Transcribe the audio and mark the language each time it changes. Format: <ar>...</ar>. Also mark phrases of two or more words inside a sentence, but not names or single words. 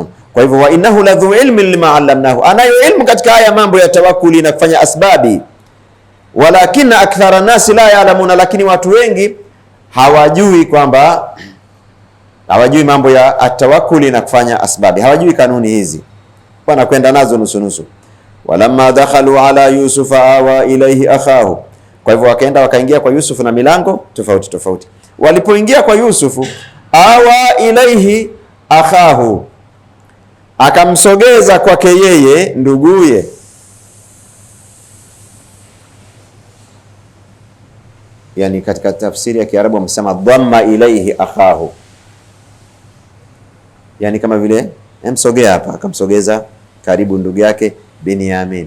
<sw>Kwa hivyo</sw> <ar>وإنه لذو علم لما علمناه,</ar> <sw>anayo ilmu katika haya mambo ya tawakkuli na kufanya asbabi.</sw> <ar>ولكن أكثر الناس لا يعلمون,</ar> <sw>lakini watu wengi hawajui mambo ya atawakkuli na kufanya asbabi, hawajui kanuni hizi, wanakwenda nazo nusu.</sw> <ar>ولما دخلوا على يوسف آوى إليه أخاه,</ar> <sw>kwa hivyo wakaingia kwa Yusufu na milango tofauti. Walipoingia kwa Yusufu,</sw> <ar>آوى إليه أخاه,</ar> <sw>akamsogeza kwake yeye nduguye. Yani katika tafsiri ya Kiarabu wamesema</sw> <ar>ضم إليه أخاه,</ar> <sw>yani kama vile msogea hapa, akamsogeza karibu ndugu yake Binyamin.</sw>